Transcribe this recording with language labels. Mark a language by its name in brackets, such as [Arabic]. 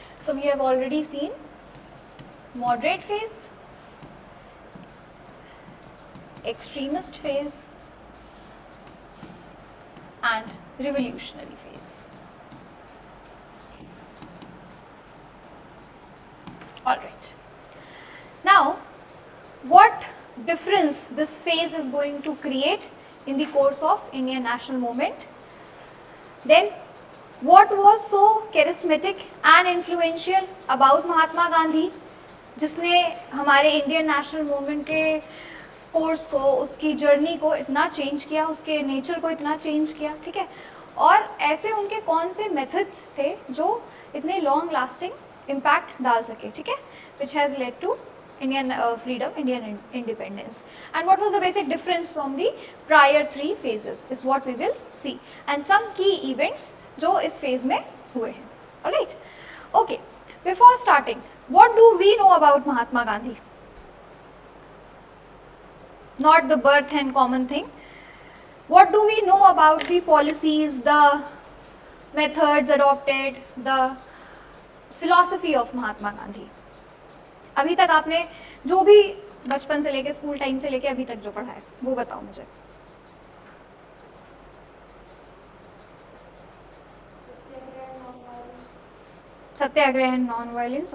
[English] So we have already seen moderate phase, extremist phase, and revolutionary phase. All right. Now, what difference this phase is going to create in the course of Indian national movement? Then, what was so charismatic and influential about [Hindi] Mahatma Gandhi, जिसने हमारे Indian national movement के course को, उसकी journey को इतना change किया, उसके nature को इतना चेंज किया, ठीक है? और ऐसे उनके कौन से मेथड्स थे जो इतने लॉन्ग लास्टिंग इम्पैक्ट डाल सके, ठीक है? [English] Which has led to Indian freedom, Indian independence. And what was the basic difference from the prior three phases is what we will see. And some key events [Hindi] जो इस phase में हुए हैं. [English] Alright? Okay. Before starting, what do we know about Mahatma Gandhi? Not the birth and common thing. What do we know about the policies, the methods adopted, the philosophy of Mahatma Gandhi? [Hindi] अभी तक आपने जो भी बचपन से लेके school time से लेके अभी तक जो पढ़ा है वो बताओ मुझे. [English] Satyagraha and non violence.